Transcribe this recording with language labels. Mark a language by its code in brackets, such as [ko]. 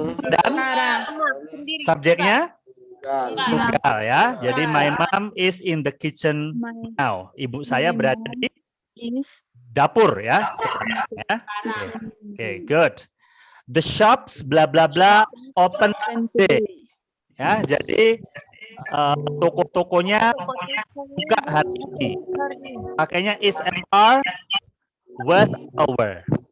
[id] Dan subjeknya tunggal ya. Jadi [en] my mom is in the kitchen now. [id] Ibu saya berada di dapur ya. [en] Oke, good. The shops bla bla bla open today. [id] Ya, jadi toko-tokonya buka hari ini. Pakainya is, MR, was atau were?